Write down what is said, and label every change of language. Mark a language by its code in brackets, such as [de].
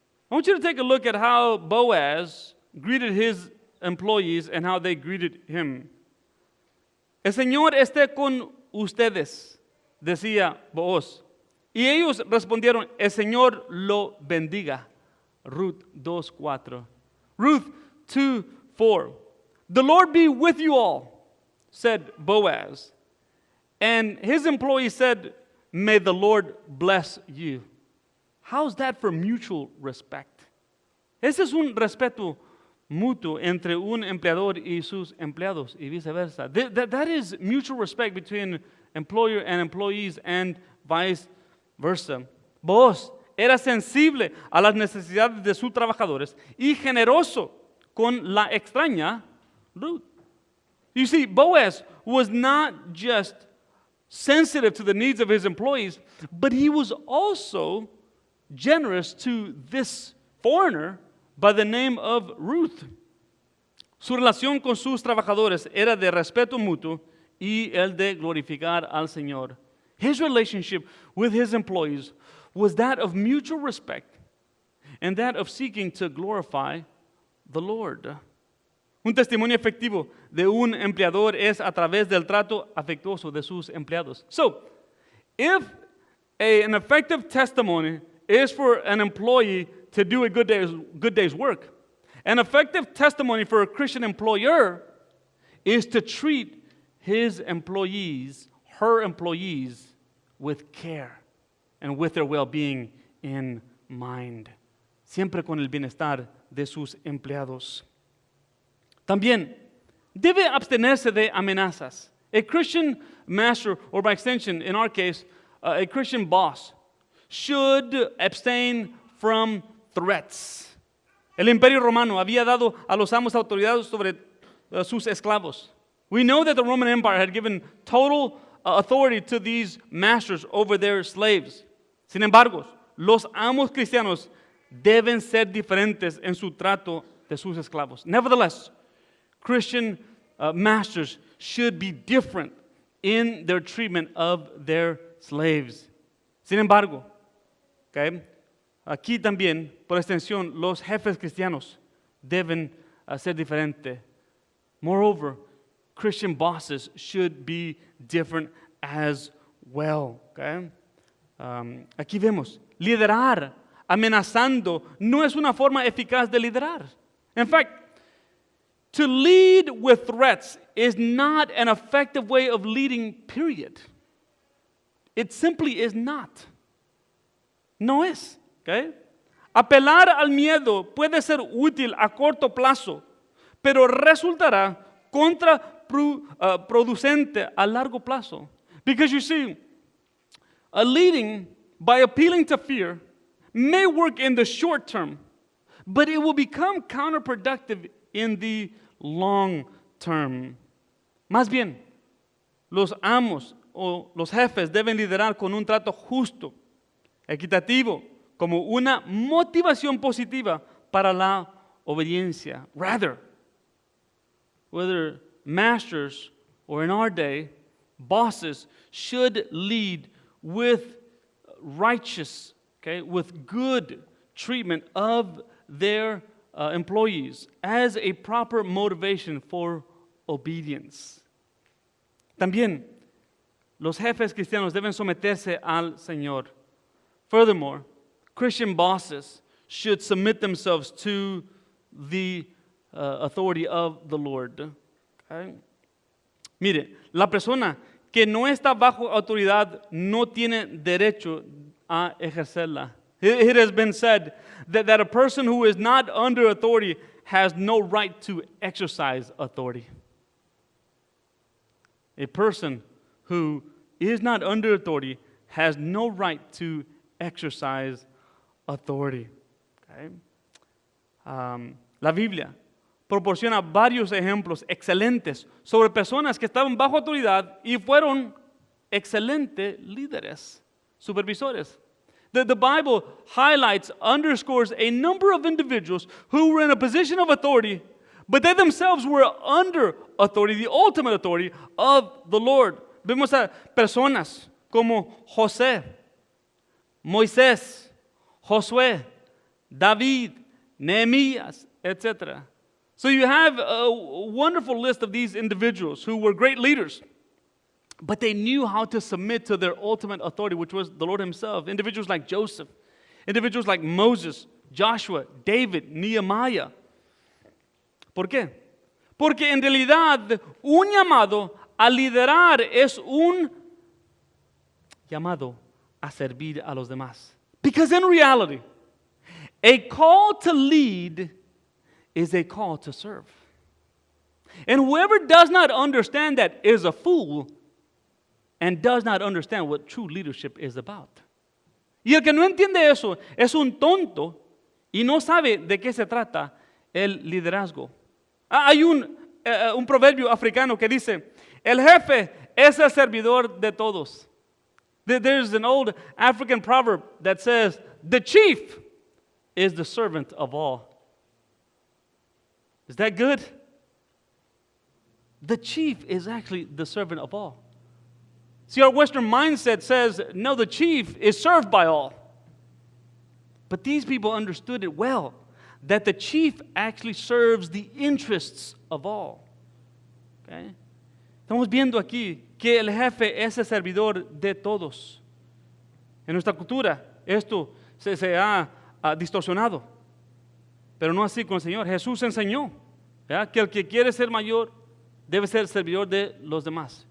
[en] I want you to take a look at how Boaz greeted his employees and how they greeted him. [es] El Señor esté con ustedes, decía Booz. Y ellos respondieron, el Señor lo bendiga. [en] Ruth 2:4. Ruth 2:4. The Lord be with you all, said Boaz. And his employee said, may the Lord bless you. How's that for mutual respect? [es] Ese es un respeto mutuo entre un empleador y sus empleados y viceversa. [en] That is mutual respect between employer and employees and vice versa. [es] Boaz era sensible a las necesidades de sus trabajadores y generoso con la extraña Ruth. [en] You see, Boaz was not just sensitive to the needs of his employees, but he was also generous to this foreigner by the name of Ruth. [es] Su relación con sus trabajadores era de respeto mutuo y el de glorificar al Señor. [en] His relationship with his employees was that of mutual respect and that of seeking to glorify the Lord. [es] Un testimonio efectivo de un empleador es a través del trato afectuoso de sus empleados. [en] So, if an effective testimony is for an employee to do a good day's work, an effective testimony for a Christian employer is to treat his employees, her employees, with care and with their well-being in mind. [es] Siempre con el bienestar de sus empleados. También debe abstenerse de amenazas. [en] A Christian master, or by extension, in our case, a Christian boss, should abstain from threats. [es] El Imperio Romano había dado a los amos autoridad sobre sus esclavos. [en] We know that the Roman Empire had given total authority to these masters over their slaves. [es] Sin embargo, los amos cristianos deben ser diferentes en su trato de sus esclavos. [en] Nevertheless, Christian masters should be different in their treatment of their slaves. [es] Sin embargo, okay, aquí también, por extensión, los jefes cristianos deben ser diferentes. [en] Moreover, Christian bosses should be different as well. Okay? [es] Aquí vemos, liderar amenazando, no es una forma eficaz de liderar. [en] In fact, to lead with threats is not an effective way of leading, period. It simply is not. [es] No es. [en] Okay? [es] Apelar al miedo puede ser útil a corto plazo, pero resultará contraproducente a largo plazo. [en] Because you see, leading by appealing to fear may work in the short term, but it will become counterproductive in the long term. [es] Más bien, los amos o los jefes deben liderar con un trato justo, equitativo, como una motivación positiva para la obediencia. [en] Rather, whether masters or in our day, bosses should lead with righteous, with good treatment of their employees as a proper motivation for obedience. [es] También, los jefes cristianos deben someterse al Señor. [en] Furthermore, Christian bosses should submit themselves to the authority of the Lord. Okay? [es] Mire, la persona que no está bajo autoridad no tiene derecho a ejercerla. [en] It has been said that a person who is not under authority has no right to exercise authority. A person who is not under authority has no right to exercise authority. Okay? [es] La Biblia proporciona varios ejemplos excelentes sobre personas que estaban bajo autoridad y fueron excelentes líderes, supervisores. [en] The Bible highlights, underscores a number of individuals who were in a position of authority, but they themselves were under authority, the ultimate authority of the Lord. [es] Vemos a personas como José, Moisés, Josué, David, Nehemías, etc. [en] So you have a wonderful list of these individuals who were great leaders, but they knew how to submit to their ultimate authority, which was the Lord Himself. Individuals like Joseph, individuals like Moses, Joshua, David, Nehemiah. [es] ¿Por qué? Porque en realidad un llamado a liderar es un llamado a servir a los demás. [en] Because in reality, a call to lead is a call to serve. And whoever does not understand that is a fool and does not understand what true leadership is about. [es] Y el que no entiende eso es un tonto y no sabe de qué se trata el liderazgo. Hay un proverbio africano que dice, el jefe es el servidor de todos. [en] There's an old African proverb that says, the chief is the servant of all. Is that good? The chief is actually the servant of all. See, our Western mindset says, no, the chief is served by all. But these people understood it well, that the chief actually serves the interests of all. Okay? [es] Estamos viendo aquí que el jefe es el servidor de todos. En nuestra cultura esto se ha distorsionado, pero no así con el Señor. Jesús enseñó que el que quiere ser mayor debe ser servidor de los demás.